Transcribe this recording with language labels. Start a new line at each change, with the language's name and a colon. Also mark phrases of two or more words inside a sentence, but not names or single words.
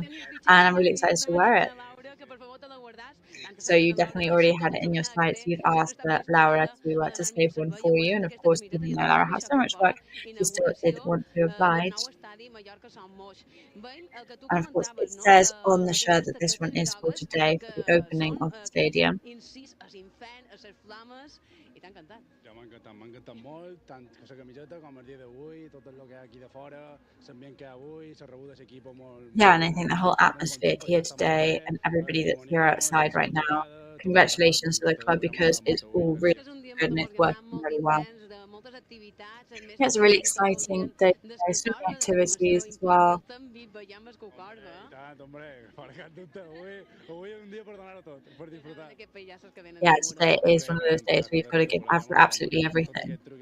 English: And I'm really excited to wear it. So you definitely already had it in your sights. You've asked Laura to save one for you, and of course, even though Laura has so much work, she still did want to oblige. And of course, it says on the shirt that this one is for today, for the opening of the stadium.
Catalan: M'ha encantat molt, tant aquesta camiseta com el dia d'avui, tot el que hi ha aquí de fora, l'ambient que hi ha avui, s'ha rebut aquest equip molt...
English: Yeah, and I think the whole atmosphere here today and everybody that's here outside right now, congratulations to the club because it's all really good and it's working really well. Yeah, it's a really exciting day today. So many activities as well. Yeah, today is one of those days where you've got to give absolutely everything.